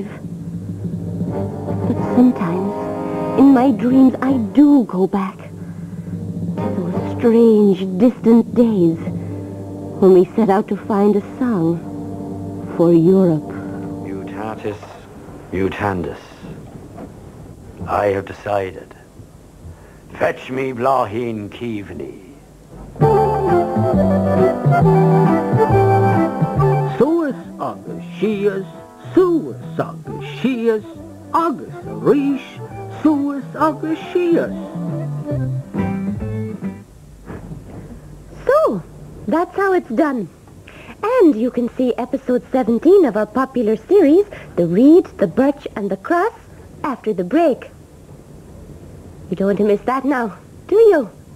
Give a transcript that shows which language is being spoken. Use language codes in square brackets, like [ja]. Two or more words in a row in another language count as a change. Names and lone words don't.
[en] But sometimes, in my dreams, I do go back to those strange, distant days when we set out to find a song for Europe. [la] Mutatis mutandis. [en] I have decided. Fetch me Blaheen Keaveney. [ga] Suas agus Shias, Suas agus Shias, agus Rish, Suas agus Shias. [en] So, that's how it's done. And you can see episode 17 of our popular series, The Reed, the Birch, and the Cross, after the break. You don't want to miss that now, do you?